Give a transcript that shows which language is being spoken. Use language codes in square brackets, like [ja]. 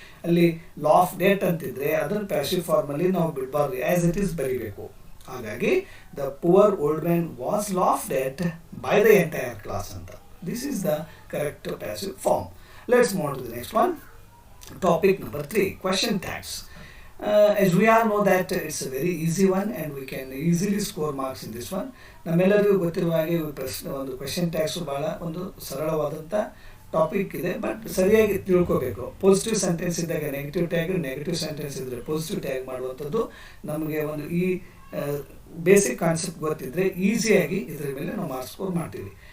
[kn] ಅಲ್ಲಿ ಲಾಫ್ಡ್ ಎಟ್ ಅಂತಿದ್ರೆ ಅದನ್ನು ಪ್ಯಾಸಿವ್ ಫಾರ್ಮಲ್ಲಿ ನಾವು ಬಿಡಬಾರ್ದು, ಆ್ಯಸ್ ಇಟ್ ಈಸ್ ಬರೀಬೇಕು. ಹಾಗಾಗಿ [en] The poor old man was laughed at by the entire class ಅಂತ, this is the correct passive form. Let's move to the next one, topic number 3, question tags. As we all know that it's a very easy one and we can easily score marks in this one. [kn] ನಮ್ಮೆಲ್ಲರಿಗೂ ಗೊತ್ತಿರುವ ಹಾಗೆ ಒಂದು question tags ಭಾಳ ಒಂದು ಸರಳವಾದಂಥ topic ಇದೆ, but ಸರಿಯಾಗಿ ತಿಳ್ಕೋಬೇಕು. Positive sentence ಇದ್ದಾಗ ನೆಗೆಟಿವ್ ಟ್ಯಾಗ್, ನೆಗೆಟಿವ್ ಸೆಂಟೆನ್ಸ್ ಇದ್ದರೆ ಪಾಸಿಟಿವ್ ಟ್ಯಾಗ್ ಮಾಡುವಂಥದ್ದು ನಮಗೆ ಒಂದು ಈ ಬೇಸಿಕ್ ಕಾನ್ಸೆಪ್ಟ್ ಗೊತ್ತಿದ್ದರೆ ಈಸಿಯಾಗಿ ಇದರ ಮೇಲೆ ನಾವು ಮಾರ್ಕ್ಸ್ ಸ್ಕೋರ್ ಮಾಡ್ತೀವಿ.